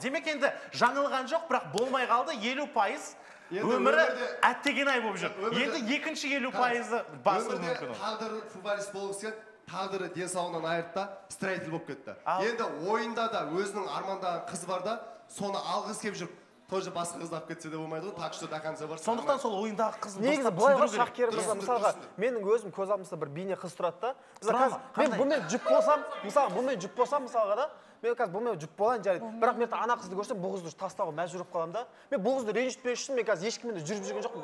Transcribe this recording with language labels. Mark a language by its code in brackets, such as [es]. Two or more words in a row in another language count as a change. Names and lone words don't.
[kk] Демек енді жаңылған жоқ, бірақ болмай қалды, 50% өмірі әттеген ай болып жүр. Енді екінші 50% басылы мүмкін. Тағдыры футболист болғысы келді, тағдыры денсаулығынан айырды да, строитель болып кетті. Енді ойында да өзінің армандаған қызы бар да, соны алғысы келіп жүріп, тоже басқа қызды алып кетсе де болмайды ғой, [ru] так что до конца бар. [kk] Сондықтан сол ойындағы қызын негізі былай ғой, Шақкер мырза, мысалға менің өзім көз алдымда бір бейне қыз тұрады да. Мен бұнымен жұп болсам, мысалға да, мен қазір бұнымен жұп болайын жарайды. Бірақ мен ана қызды көрсем, бұл қызды тастауға мәжбүр болып қаламын да. Мен бұл қызды ренжітпес үшін мен қазір ешкіммен де жүріп жүрген жоқпын.